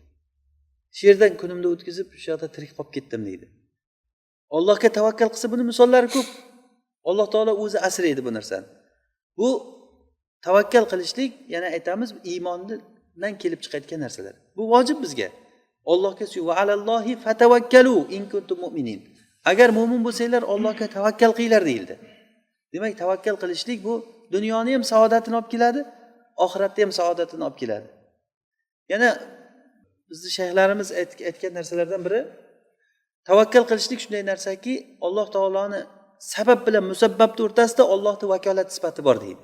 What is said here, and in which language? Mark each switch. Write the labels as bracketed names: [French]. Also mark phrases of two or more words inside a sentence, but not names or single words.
[Uzbek] Shu yerdan kunimni o'tkazib, shu yoqda tirik qolib ketdim deydi. Allohga tavakkal qilsa buni misollari ko'p. Alloh taolo o'zi asraydi bu narsani. Bu tavakkal qilishlik, yana aytamiz, iymondan kelib chiqayotgan narsalar. Bu vojib bizga. Allohga [Arabic] وعلى الله فتوكلوا إن كنتم مؤمنين. [Uzbek] Agar mo'min bo'lsanglar, Allohga tavakkal qilinglar deyildi. Demak, tavakkal qilishlik bu dunyoni ham saodatini olib keladi, oxiratda ham saodatini olib keladi. Yana bizning shayxlarimiz aytgan narsalardan biri, tavakkal qilishlik shunday narsaki, Alloh taoloni sabab bilan musabbabning o'rtasida Allohning vakolat sifati bor deydi.